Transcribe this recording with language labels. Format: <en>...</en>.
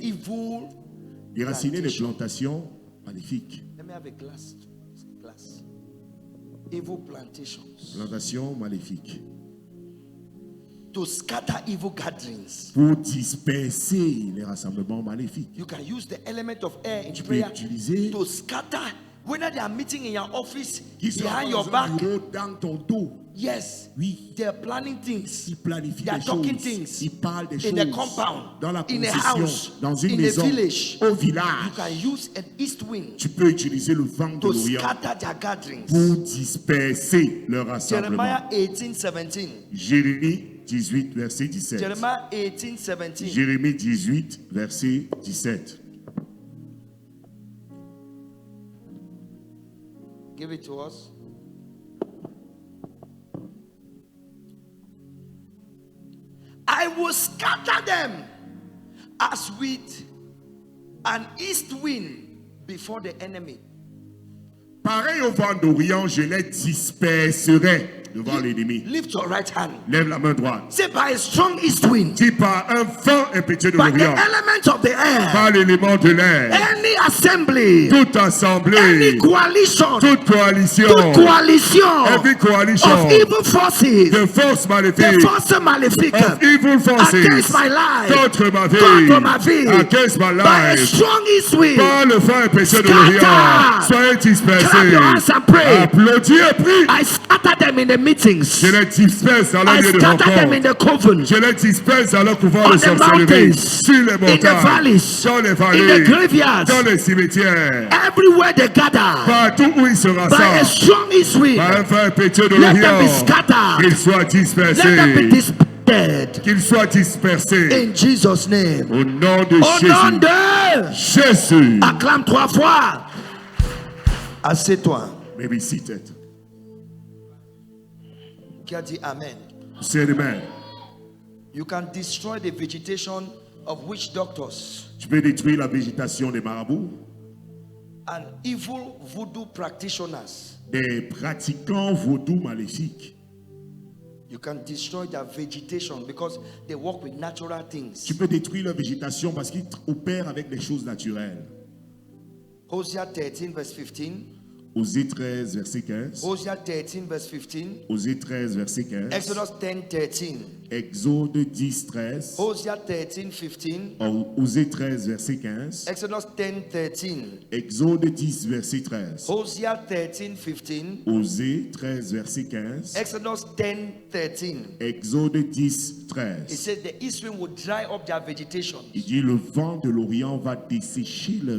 <en>evil.</en> <fr>déraciner les plantations maléfiques.</fr> <en>Let me have a glass. Glass. Evil plantations.</en> <fr>Plantations maléfiques.</fr> <en>To scatter evil gatherings.</en> <fr>Pour disperser les rassemblements maléfiques.</fr> <en>You can use the element of air in</en> <fr>Tu peux</fr> <en>prayer</en> <fr>utiliser</fr> <en>to scatter. Whether they are meeting in your office,</en> <fr>qui sont</fr> <en>behind your</en> <fr>dans</fr> <en>back,</en> <fr>un bureau, dans ton dos.</fr> <en>yes,</en> <fr>Oui,</fr> <en>they are planning things.</en> <fr>ils planifient</fr> <en>They are</en> <fr>des</fr> <en>talking</en> <fr>choses.</fr> <en>things</en> <fr>Ils parlent des</fr> <en>in</en> <fr>choses.</fr> <en>the compound,</en> <fr>Dans la</fr> <en>in a</en> <fr>concession,</fr> <en>house,</en> <fr>dans une</fr> <en>in a</en> <fr>maison,</fr> <en>village.</en> <fr>au</fr> <en>You</en> <fr>village.</fr> <en>can use an east wind</en> <fr>Tu peux utiliser le vent de</fr> <en>to</en> <fr>l'Orient</fr> <en>scatter their gatherings.</en> <fr>pour disperser leur rassemblement.</fr> <en>Jeremiah 18:17.</en> <fr>Jérémie 18, verset 17.</fr> <en>Jeremiah 18:17.</en> <fr>Jérémie 18, verset 17.</fr> <en>Give it to us. I will scatter them as with an east wind before the enemy.</en> <fr>Pareil au vent d'Orient, je les disperserai devant l'ennemi.</fr> <en>Lift your right hand.</en> <fr>Lève la main droite.</fr> <en>Say by a strong east wind,</en> <fr>Dis par un vent impétueux de</fr> <en>by the</en> <fr>l'Orient,</fr> <en>element of the air,</en> <fr>par l'élément de l'air,</fr> <en>any assembly,</en> <fr>toute assemblée,</fr> <en>any coalition,</en> <fr>toute coalition, toute coalition</fr> <en>every coalition of evil forces,</en> <fr>de forces</fr> <en>the</en> <fr>maléfiques, forces maléfiques</fr> <en>of evil forces, against my life,</en> <fr>contre ma contre ma vie, vie,</fr> <en>against my by a life, strong east wind.</en> <fr>par le vent impétueux de</fr> <en>Scatter.</en> <fr>l'Orient, soyez dispersés.</fr> <en>Clap your hands and pray.</en> <fr>Applaudis et prie.</fr> <en>I scatter them in the meetings.</en> <fr>Je les disperse dans leur</fr> <en>I</en> <fr>lieu de</fr> <en>scatter them in</en> <fr>rencontre.</fr> <en>the coven,</en> <fr>Je les disperse dans leur couvent</fr> <en>on</en> <fr>de</fr> <en>the</en> <fr>sorcellerie,</fr> <en>mountains,</en> <fr>sur les</fr> <en>in the</en> <fr>montagnes,</fr> <en>valleys,</en> <fr>dans les</fr> <en>in</en> <fr>vallées,</fr> <en>the graveyards,</en> <fr>dans les cimetières,</fr> <en>everywhere they gather.</en> <fr>partout où ils se</fr> <en>By a</en> <fr>rassemblent,</fr> <en>strong east wind,</en> <fr>par un vent impétueux de</fr> <en>let them be</en> <fr>l'Orient,</fr> <en>scattered.</en> <fr>qu'ils soient</fr> <en>Let them be dispersed.</en> <fr>qu'ils soient dispersés, In Jesus' name. au nom de Au nom Jésus. de... Jésus. Acclame 3 fois. Assieds-toi.</fr> <en>May be seated.</en> <fr>Qui a dit Amen?</fr> <en>Say amen. You can destroy the vegetation of witch doctors</en> <fr>Tu peux détruire la végétation des marabouts, and evil voodoo practitioners. des pratiquants vaudous maléfiques.</fr> <en>You can destroy their vegetation because they work with natural things.</en> <fr>Tu peux détruire leur végétation parce qu'ils opèrent avec des choses naturelles.</fr> <en>Hosea 13 verse 15.</en> <fr>Osée 13, verset 15.</fr> <en>Hosea 13 verse 15.</en> <fr>Osée 13, verset 15.</fr> <en>Exodus 10 13.</en> <fr>Exode 10, 13.</fr> <en>Hosea 13 15.</en> <fr>Osée 13, verset 15.</fr> <en>Exodus 10 13.</en> <fr>Exode 10, verset 13.</fr> <en>Hosea 13 15.</en> <fr>Osée 13, verset 15.</fr> <en>Exodus 10 13.</en> <fr>Exode 10,</fr> <en>It</en> <fr>13.</fr> <en>says the east wind will dry up their vegetation.</en> <fr>Il dit le vent de l'Orient va dessécher leur</fr>